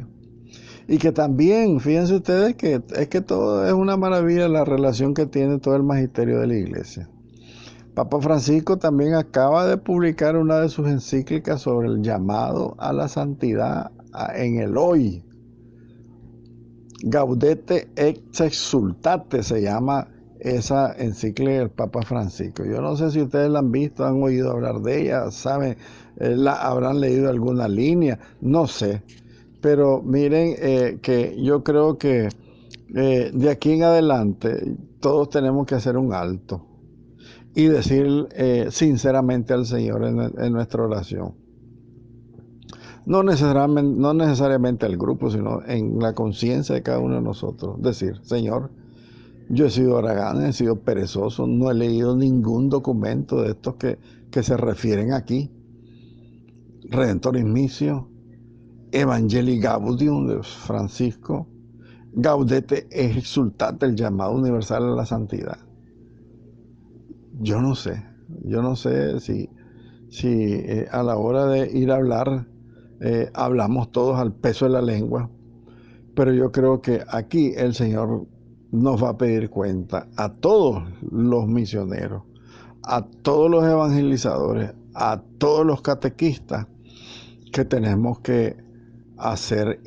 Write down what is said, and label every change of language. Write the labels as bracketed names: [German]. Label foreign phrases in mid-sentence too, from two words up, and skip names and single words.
[Spanish] Y que también, fíjense ustedes que es que todo es una maravilla la relación que tiene todo el magisterio de la Iglesia. Papa Francisco también acaba de publicar una de sus encíclicas sobre el llamado a la santidad en el hoy. Gaudete et Exsultate se llama esa encíclica del Papa Francisco. Yo no sé si ustedes la han visto, han oído hablar de ella, saben, habrán leído alguna línea, no sé. Pero miren que yo creo que de aquí en adelante todos tenemos que hacer un alto y decir sinceramente al Señor en nuestra oración. No necesariamente al grupo, sino en la conciencia de cada uno de nosotros. Decir, Señor, yo he sido haragán, he sido perezoso, no he leído ningún documento de estos que se refieren aquí. Redentor in Missio, Evangelii Gaudium de Francisco, Gaudete et Exsultate, el llamado universal a la santidad. Yo no sé si a la hora de ir a hablar hablamos todos al peso de la lengua, pero yo creo que aquí el Señor nos va a pedir cuenta a todos los misioneros, a todos los evangelizadores, a todos los catequistas, que tenemos que hacer